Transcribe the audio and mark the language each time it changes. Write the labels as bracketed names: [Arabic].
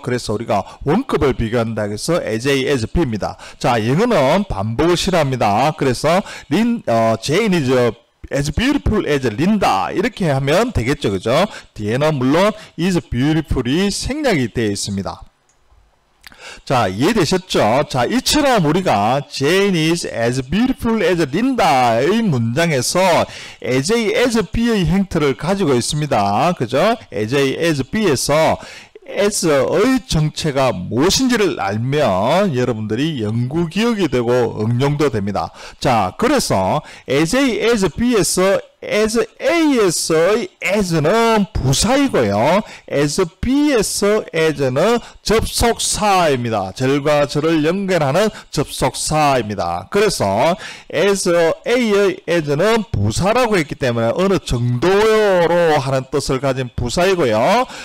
[Korean] 그래서 우리가 원급을 비교한다 해서 as A, as B입니다. 자, 영어는 반복을 싫어합니다. 그래서 [English] Jane is as beautiful as [Korean] 린다 이렇게 하면 되겠죠. 그죠? 뒤에는 물론 is beautiful이 생략이 되어 있습니다. 자, 이해되셨죠? 자, 이처럼 우리가 [English] Jane is as beautiful as Linda [Korean] 의 문장에서 as A, as B의 형태를 가지고 있습니다. 그죠? as A, as B에서 as의 정체가 무엇인지를 알면 여러분들이 연구 기억이 되고 응용도 됩니다. 자, 그래서 as A, as B에서 as A에서의 as는 부사이고요. as B에서 as는 접속사입니다. 절과 절을 연결하는 접속사입니다. 그래서 as A의 as는 부사라고 했기 때문에 어느 정도로 하는 뜻을 가진 부사이고요.